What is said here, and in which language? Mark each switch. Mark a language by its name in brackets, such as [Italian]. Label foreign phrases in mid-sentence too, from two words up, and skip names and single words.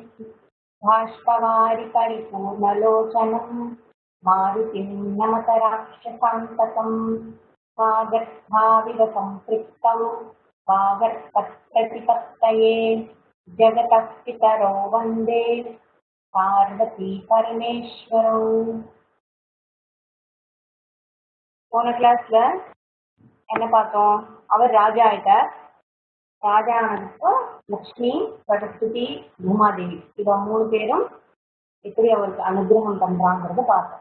[Sanskrit] बाष्पवारि परिपूर्णलोचनं मारुतिं नमत राक्षसान्तकं। वागर्थाविव सम्पृक्तौ वागर्थप्रतिपत्तये जगतः पितरौ वन्दे पार्वती परमेश्वरौ. [Tamil] போன கிளாஸ்ல என்ன பார்த்தோம்? அவர் ராஜா ஆயிட்டார். ராஜா ஆனதுக்கும் லக்ஷ்மி, சரஸ்வதி, பூமாதேவி இவ 3 பேரும் எப்படி அவருக்கு அனுகிரகம் பண்றாங்கிறத பார்த்தோம்.